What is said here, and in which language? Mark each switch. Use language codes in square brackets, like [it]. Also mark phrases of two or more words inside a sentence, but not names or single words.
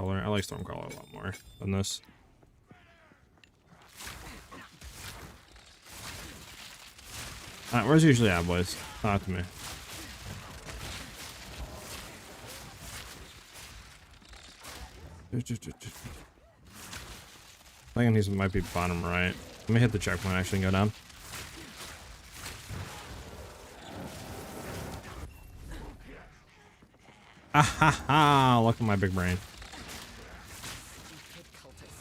[en] I like Stormcaller a lot more than this. Alright, where's he usually at, boys? Talk to me. I think he might be bottom right. Let me hit the checkpoint actually and go down. Ah ha ha! Look at my big brain. Stupid cultists.